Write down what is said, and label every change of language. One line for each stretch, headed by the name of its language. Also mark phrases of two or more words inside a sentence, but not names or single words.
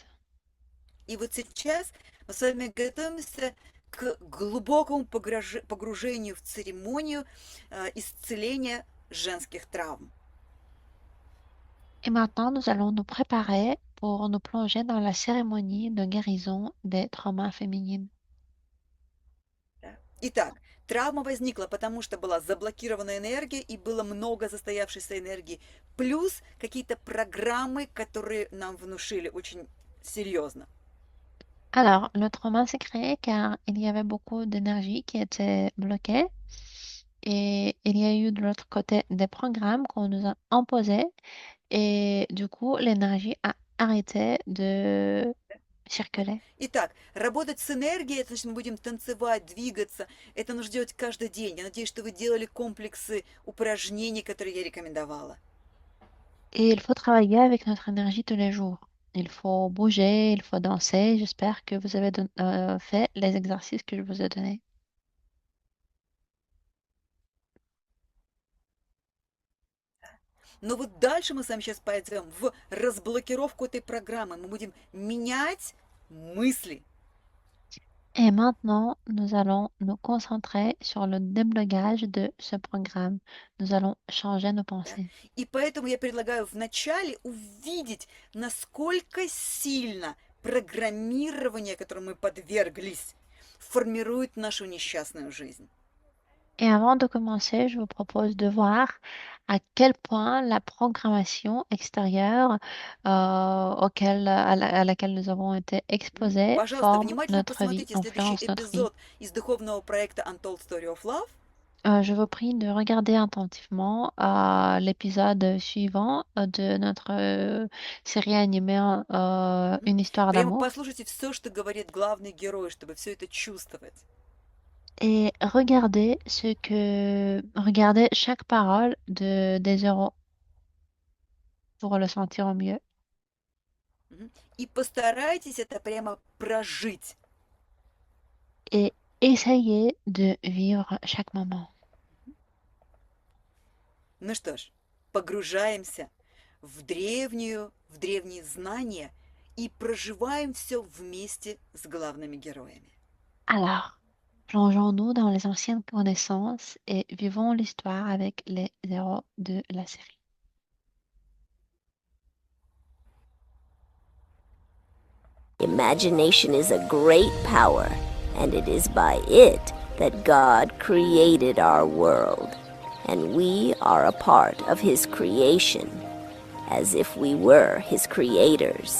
Russian: И вот сейчас мы с вами готовимся к глубокому погружению в церемонию исцеления женских травм.
French: Et maintenant, nous allons nous préparer pour nous plonger dans la cérémonie de guérison des traumas féminines.
Russian: Да. Итак, травма возникла, потому что была заблокирована энергия и было много застоявшейся энергии, плюс какие-то программы, которые нам внушили очень серьезно.
French: Alors, le trauma s'est créé car il y avait beaucoup d'énergie qui était bloquée et il y a eu de l'autre côté des programmes qu'on nous a imposés et du coup, l'énergie a arrêté de
Russian: Да.
French: circuler.
Russian: Итак, работать с энергией, это значит, мы будем танцевать, двигаться. Это нужно делать каждый день. Я надеюсь, что вы делали комплексы упражнений, которые я рекомендовала.
French: Et il faut travailler avec notre énergie tous les jours. Il faut bouger, il faut danser. J'espère que vous avez fait les exercices que je vous ai donnés.
Russian: Но вот дальше мы с вами сейчас пойдем в разблокировку этой программы. Мы будем менять мысли.
French: Et maintenant, nous allons nous concentrer sur le déblocage de ce programme. Nous allons changer nos
Russian: Да?
French: pensées.
Russian: И поэтому я предлагаю вначале увидеть, насколько сильно программирование, которому мы подверглись, формирует нашу несчастную жизнь.
French: Et avant de commencer, je vous propose de voir à quel point la programmation extérieure à laquelle nous avons été exposés
Russian: Пожалуйста,
French: forme
Russian: внимательно
French: notre vie,
Russian: посмотрите следующий
French: influence notre vie.
Russian: эпизод из духовного проекта Untold Story of Love.
French: Je vous prie de regarder attentivement l'épisode suivant de notre série animée Une histoire
Russian: Прямо
French: d'amour
Russian: послушайте все, что говорит главный герой, чтобы все это чувствовать.
French: et regardez chaque parole des héros pour le sentir au mieux.
Russian: И постарайтесь это прямо прожить.
French: Et essayez de vivre chaque moment.
Russian: Ну что ж, погружаемся в древние знания и проживаем все вместе с главными героями.
French: Alors, plongeons-nous dans les anciennes connaissances et vivons l'histoire avec les héros de la série.
English: Imagination is a great power, and it is by it that God created our world, and we are a part of His creation, as if we were His creators.